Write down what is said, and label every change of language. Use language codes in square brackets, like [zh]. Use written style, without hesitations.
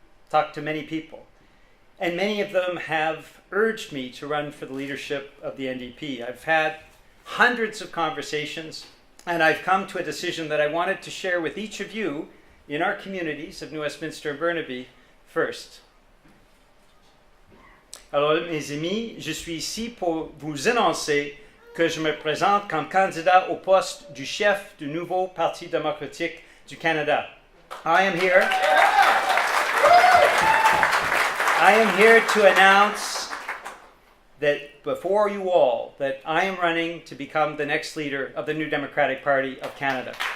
[en] Talked to many people, and many of them have urged me to run for the leadership of the NDP. I've had hundreds of conversations, and I've come to a decision that I wanted to share with each of you in our communities of New Westminster and Burnaby first. [fr] Alors, mes amis, je suis ici pour vous annoncer que je me présente comme candidat au poste du chef du nouveau Parti démocratique du Canada. [en] I am here to announce that before you all, that I am running to become the next leader of the New Democratic Party of Canada.